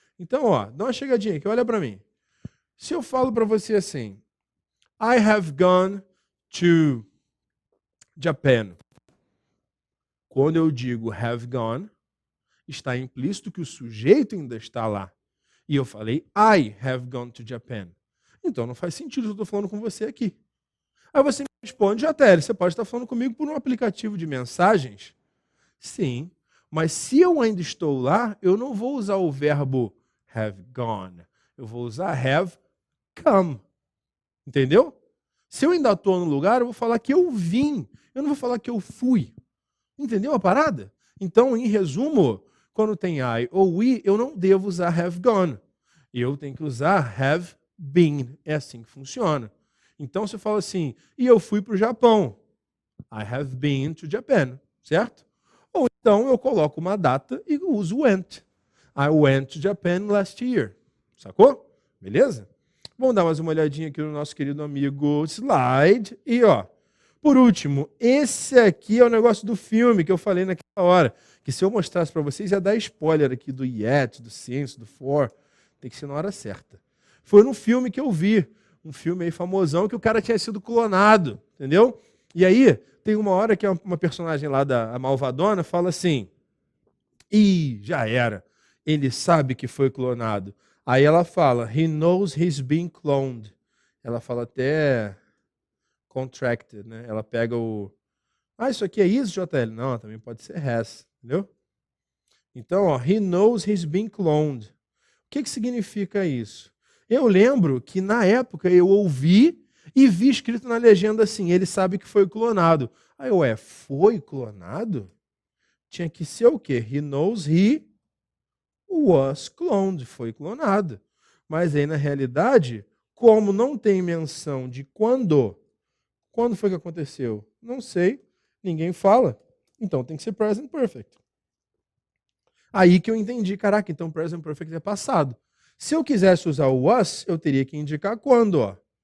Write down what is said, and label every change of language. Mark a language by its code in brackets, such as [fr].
[pt] Então, ó, dá uma chegadinha aqui, olha para mim. Se eu falo para você assim, [en] I have gone to Japan. [pt] Quando eu digo have gone, está implícito que o sujeito ainda está lá. E eu falei, [en] I have gone to Japan. [pt] Então não faz sentido o que eu estou falando com você aqui. Aí você me responde, Jatério, você pode estar falando comigo por um aplicativo de mensagens? Sim, mas se eu ainda estou lá, eu não vou usar o verbo have gone. Eu vou usar have come. Entendeu? Se eu ainda estou no lugar, eu vou falar que eu vim. Eu não vou falar que eu fui. Entendeu a parada? Então, em resumo, quando tem I ou we, eu não devo usar have gone. Eu tenho que usar have been. É assim que funciona. Então, você fala assim, e eu fui para o Japão. [en] I have been to Japan, certo? [pt] Ou então eu coloco uma data e uso went. [en] I went to Japan last year. [pt] Sacou? Beleza? Vamos dar mais uma olhadinha aqui no nosso querido amigo Slide. E, ó, por último, esse aqui é o negócio do filme que eu falei naquela hora. Que se eu mostrasse para vocês, ia dar spoiler aqui do yet, do since, do for. Tem que ser na hora certa. Foi num filme que eu vi. Um filme aí famosão que o cara tinha sido clonado. Entendeu? E aí, tem uma hora que uma personagem lá da malvadona fala assim, ih, já era. Ele sabe que foi clonado. Aí ela fala, [en] he knows he's being cloned. [pt] Ela fala até contracted, né? Ela pega o... Ah, isso aqui é is, JL? Não, também pode ser has, entendeu? Então, ó, [en] he knows he's being cloned. [pt] O que significa isso? Eu lembro que na época eu ouvi e vi escrito na legenda assim, ele sabe que foi clonado. Aí eu, foi clonado? Tinha que ser o quê? [en] He knows he was cloned, [pt] foi clonado. Mas aí, na realidade, como não tem menção de quando foi que aconteceu? Não sei, ninguém fala. Então tem que ser present perfect. Aí que eu entendi, caraca, então present perfect é passado. Se eu quisesse usar o was, eu teria que indicar quando, ó.